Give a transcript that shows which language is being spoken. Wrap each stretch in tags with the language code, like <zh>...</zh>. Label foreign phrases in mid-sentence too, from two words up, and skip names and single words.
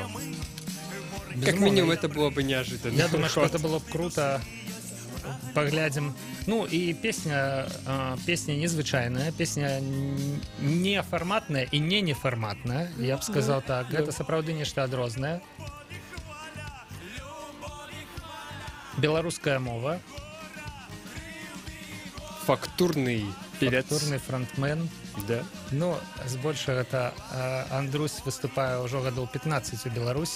<ru>Безумовно. Как минимум это было бы неожиданно. Я думаю, что это было бы круто. Поглядим. Ну и песня незвычайная, песня не форматная и не неформатная, я бы сказал так.</ru> <be>Это сапраўды нешта адрознае. Беларуская мова.</be> <ru>Фактурный певец. Фактурный фронтмен. Да.</ru> <be>Ну, збольшага это Андрусь выступае ўжо гадоў 15 у Беларусі.</be>